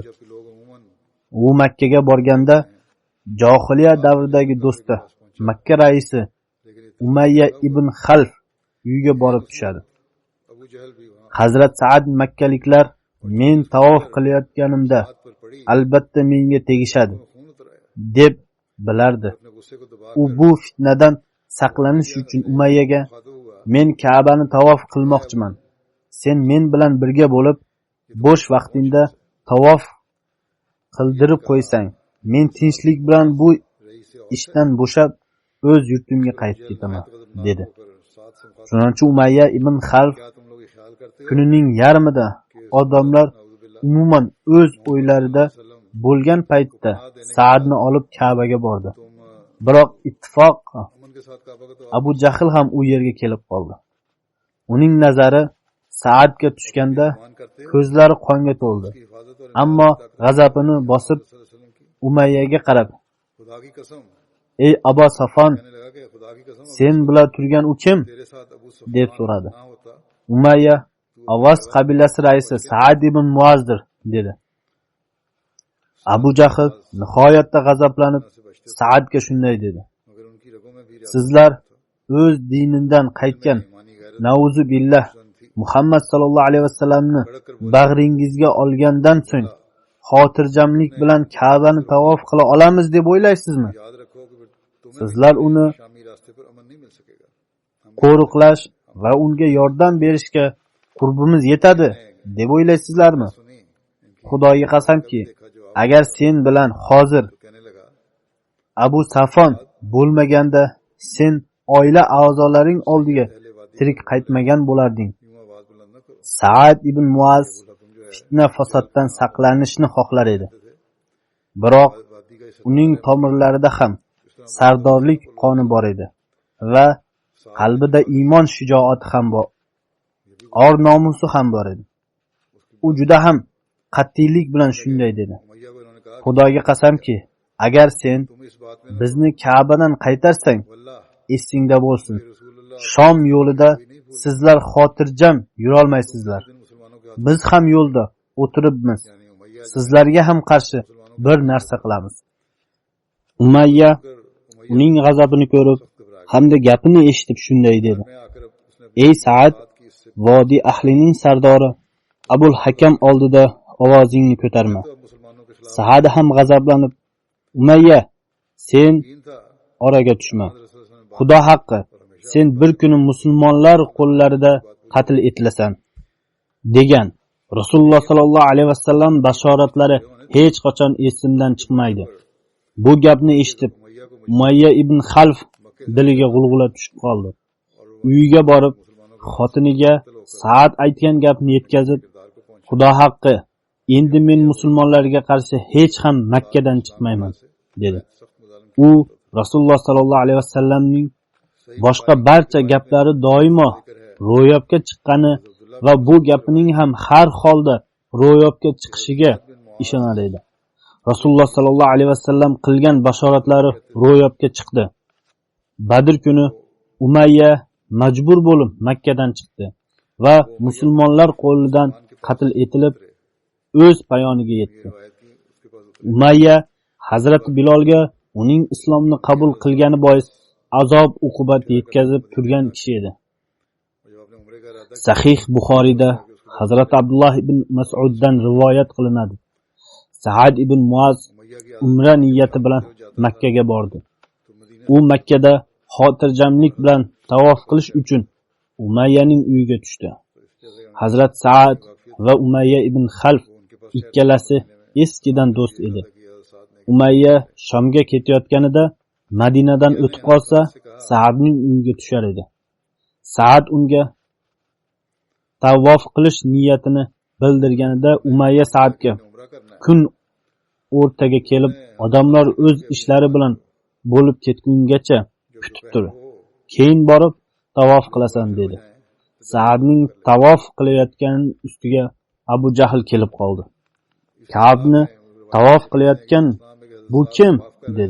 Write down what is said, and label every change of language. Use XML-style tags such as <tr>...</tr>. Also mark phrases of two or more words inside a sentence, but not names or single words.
<uz>U Makkaga borganda johiliya davridagi do'sti Makka raisi Umayya ibn Xalf uyiga borib tushadi. Hazrat Saad makkaliklar men tavof qilayotganimda</uz> <ur>ہاتھ پر پڑی</ur> <uz>albatta menga tegishadi</uz> <ur>خون اتر آیا</ur> <uz>deb bilardi.</uz> <ur>اپنے غصے کو دبا</ur> <uz>U bu fitnadan saqlanish uchun Umayyaga</uz> <ur>خادو ہوا</ur> <uz>men Ka'bani tavof qilmoqchiman. Sen men bilan birga bo'lib bo'sh vaqtingda tavof qildirib qo'ysang, men tinchlik bilan bu रईस ishdan bo'shab o'z yurtimga qaytib ketaman dedi.</uz> <ur>ہو کر ساتھ سے مخاطب</ur> <uz>Chunonchi Umayya ibn Xalf</uz> <ur>کیا تم لوگ یہ خیال کرتے ہو</ur> <uz>kunining yarmida odamlar umuman o'z o'ylarida bo'lgan paytda Saadni olib Ka'baga bordi. तुम Biroq ittifoq</uz> <ur>امن کے ساتھ کعبہ کا تو</ur> <uz>Abu Jahl ham u yerga kelib qoldi. Uning nazari Saadga tushganda</uz> <ur>مان کرتے ہو</ur> <uz>ko'zlari qonga to'ldi.</uz> <ur>کی حفاظت اور</ur> <uz>Ammo g'azabini bosib</uz> <ur>وسلم کی</ur> <uz>Umayyaga qarab,</uz> <ur>خدا کی قسم</ur> <uz>"Ey Abu Safon,</uz> <ur>کہنے لگا کہ خدا کی قسم</ur> <uz>sen bilan turgan u kim?"</uz> <ur>تیرے ساتھ ابو</ur> <uz>deb सुफयान so'radi.</uz> <ur>نہ ہوتا</ur> <uz>Umayya Avas qabilasi raisi Saad ibn Muazdir dedi. Abu Jahl nihoyatda g'azablanib</uz> <ur>سے بچتے</ur> <uz>Saadga shunday dedi:</uz> <ur>مگر ان کی رگوں میں بھی</ur> <uz>"Sizlar o'z dinidan qaytgan</uz> <ur>ایمانی غیرت</ur> <ar>نعوذ بالله</ar> <uz>थी Muhammad</uz> <ar>صلى الله عليه وسلم</ar> <uz>bag'ringizga olgandan so'ng xotirjamlik bilan Ka'bani tavof qila olamiz deb o'ylaysizmi?</uz> <ur>یاد رکھو کہ تمہیں</ur> <uz>Sizlar uni</uz> <ur>شامی راستے پر امن نہیں مل سکے گا</ur> <uz>qo'riqlash va unga yordam berishga qurbimiz yetadi deb o'ylaysizlarmi?</uz> <ur>سنی ان کی</ur> <uz>Xudoga qasamki,</uz> <ur>دیکھا جو</ur> <uz>agar sen bilan hozir</uz> <ur>تو کہنے لگا</ur> <uz>Abu Safon bo'lmaganda sen oila a'zolaring oldiga</uz> <ur>پہلے وادی</ur> <uz>tirik qaytmagan bo'larding.</uz> <ur>یوں آواز بلند نہ کرو</ur> <uz>Saad ibn Muaz</uz> <ur>تم جو ہے</ur> <uz>fitna fasoddan saqlanishni xohlar edi. थे Biroq</uz> <ur>وادی کا اس</ur> <uz>uning tomirlarida ham sardorlik qoni bor edi va qalbida iymon shijoati ham bor, or nomusi ham bor edi. U juda ham qat'iylik bilan shunday dedi:</uz> <ur>امیہ کو انہوں نے کہا</ur> <uz>Xudoga qasamki, agar sen</uz> <ur>تم اس بات میں</ur> <uz>bizni Ka'badan qaytarsang, वल्लाह esingda bo'lsin, रसूलुल्लाह Shom yo'lida sizlar xotirjam yurolmaysizlar.</uz> <ur>دن مسلمانوں کے</ur> <uz>Biz ham yo'lda o'tiribmiz.</uz> <ur>یعنی امیہ</ur> <uz>Sizlarga ham qarshi bir narsa qilamiz. Umayya उमैया uning g'azabini ko'rib घबरा hamda gapini eshitib shunday dedi:</uz> <ur>میں آکر اس نے</ur> <uz>Ey Saad,</uz> <ur>بات کی اس سے</ur> <uz>vodi ahlining sardori Abul Hakam oldida ovozingni ko'tarma.</uz> <ur>تو مسلمانوں کے خلاف</ur> <uz>Saad ham g'azablanib, Umayya, sen</uz> <ur>دین تھا</ur> <uz>oraga tushma.</uz> <ur>رسول نے</ur> <uz>Xudo haqqi, sen bir kuni musulmonlar qo'llarida qatl etilasan degan Rasululloh</uz> <ar>صلى الله عليه وسلم</ar> <uz>bashoratlari hech qachon esimdan chiqmaydi. Bu gapni eshitib</uz> <ur>امیہ کو</ur> <uz>Umayya ibn Xalf diliga g'ulg'ula tushib qoldi. Uyiga borib, xotiniga Saad aytgan gapni yetkazib,</uz> <ur>کردار کو پہنچ</ur> <uz>Xudo haqqi, endi men musulmonlarga qarshi hech ham Makkadan chiqmayman dedi.</uz> <ur>سخت مظالم</ur> <uz>U Rasululloh</uz> <ar>صلى الله عليه وسلم</ar> <uz>boshqa barcha gaplari doimo ro'yobga chiqqani va bu gapining ham har holda ro'yobga chiqishiga ishonar edi. Rasululloh</uz> <ar>صلى الله عليه وسلم</ar> <uz>qilgan bashoratlari ro'yobga chiqdi. Badr kuni Umayya majbur bo'lib Makkadan chiqdi va musulmonlar qo'lidan qatl etilib o'z payoniga yetdi.</uz> <ur>روایت کی اس کے پاس</ur> <uz>Umayya Hazrat Bilolga uning islomni qabul qilgani bois azob uqubat yetkazib turgan kishi edi.</uz> <ur>جب آپ نے عمرے کا ارادہ</ur> <uz>Sahih Buxoriyda Hazrat Abdullah ibn Mas'uddan rivoyat qilinadi. Saad ibn Muaz</uz> <ur>امیہ کی</ur> <uz>umra niyati bilan Makkaga bordi.</uz> <ur>تو مدینے</ur> <uz>U Makkada xotirjamlik bilan tavof qilish uchun Umayyaning uyiga tushdi. Hazrat Saad va Umayya ibn Xalf ikkalasi eskidan do'st edi. Umayya Shomga ketayotganida Madinadan o'tib qolsa, Saadning uyiga tushar edi. Saad unga tavof qilish niyatini bildirganida Umayya Saadga</uz> <ur>عمرہ کرنا ہے</ur> <uz>kun o'rtaga kelib, odamlar o'z ishlari bilan bo'lib ketgungacha kutib tur. Keyin borib tavof qilasan dedi. Saadning tavof qilayotgan ustiga Abu Jahl kelib qoldi. Ka'bni tavof qilayotgan bu kim dedi.</uz>